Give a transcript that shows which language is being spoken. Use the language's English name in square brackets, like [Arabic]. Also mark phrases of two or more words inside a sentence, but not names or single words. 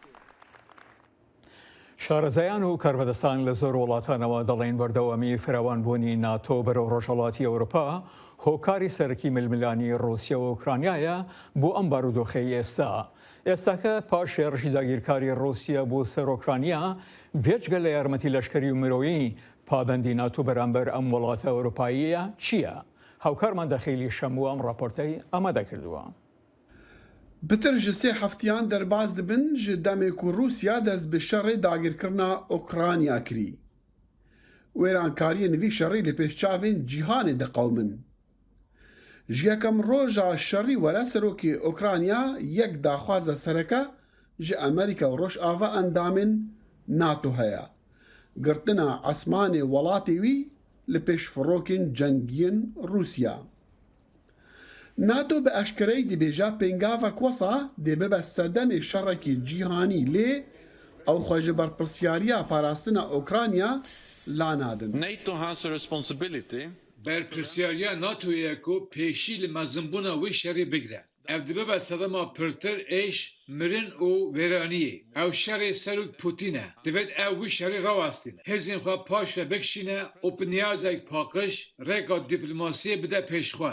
[Central Kurdish] شارەزایان و کاربەدەستان لە زۆر وڵاتانەوە دەڵێن بەردەوامی فراوانبوونی ناتۆ بەرەو ڕۆژهەڵاتی ئەوروپا هۆکاری سەرەکی ململانی رووسیا و ئوکرانیایە بۆ ئەم بارودۆخەی ئێستاکە پاش شێڕشی داگیرکاری رووسیا بۆ سەر ئۆکرانیا بێجگە لە یارمەتی لەشکری و مرۆیی پابندی ناتۆ بەرامبەر ئەم وڵاتە ئەوروپاییە چییە؟ هاوکارمان دەخیلی شەموو ئەم راپۆرتەی ئامادە کردووە. [Kurdish] بتر ji sê heftiyan derbas dibin ji demê ku Rûsya dest bi şerê dagirkirina Ukrayna kirî. Wêrankariyên vî şerî li pêşçavên cîhanê diqewmin. Ji yekem roja şerî were serokê Ukrayna yek daxwaza sereke ji Amerîka û Rojava endamên NATO heye. Girtina esmanê welatê wî li pêş firokên cengiyên Rûsya. NATO bi eşkereyî dibêje pêngavek wesa dê bibe sedemê şerekî cîhanî lê ew xwe ji berpirsyariya parastina Ukrayna la nadin. [English] NATO has a responsibility. [Kurdish] Berpirsyariya NATO'ya ku pêşî li mezimbûna wî şerê bigire. Ev dibibe sedema pirtir êş, mirin û wêraniyê. Ew şerê Serok Putin e. Divêt ew wî şerê rawastîne. Hêzên xwe paş ve bikişîne û bi niyazek paqij rêka dîplomasiyê bide pêşxwe.